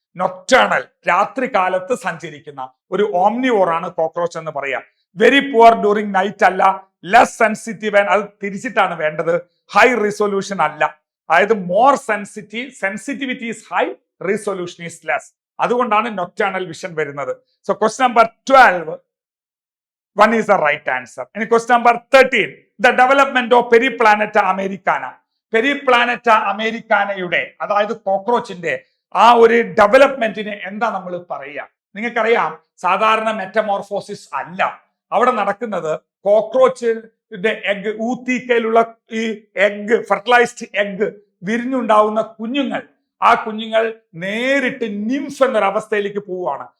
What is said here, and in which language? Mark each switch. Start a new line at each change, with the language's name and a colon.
Malayalam: Nocturnal, രാത്രി കാലത്ത് സഞ്ചരിക്കുന്ന ഒരു ഓംനിവോർ ആണ് കോക്രോച്ച് എന്ന് പറയാം.
English: very poor during night അല്ല, less sensitive,
Malayalam: അത് തിരിച്ചിട്ടാണ് വേണ്ടത്.
English: high resolution
Malayalam: അല്ല, അതായത്
English: More sensitivity is high, resolution is less.
Malayalam: അതുകൊണ്ടാണ് നൊക്ടേണൽ വിഷൻ വരുന്നത്.
English: So question number 12 1 is the right answer. ഇനി question number 13, the development of periplaneta americana.
Malayalam: പെരിപ്ലാനറ്റ അമേരിക്കാനയുടെ, അതായത് കോക്രോച്ചിന്റെ ആ ഒരു ഡെവലപ്മെന്റിന് എന്താ നമ്മൾ പറയുക? നിങ്ങൾക്കറിയാം, സാധാരണ മെറ്റമോർഫോസിസ് അല്ല അവിടെ നടക്കുന്നത്. കോക്രോച്ചിന്റെ എഗ്, ഊത്തീക്കയിലുള്ള ഈ എഗ്, ഫെർട്ടിലൈസ്ഡ് എഗ് വിരിഞ്ഞുണ്ടാവുന്ന കുഞ്ഞുങ്ങൾ, ആ കുഞ്ഞുങ്ങൾ നേരിട്ട് നിംഫ് എന്നൊരവസ്ഥയിലേക്ക് പോവുകയാണ്.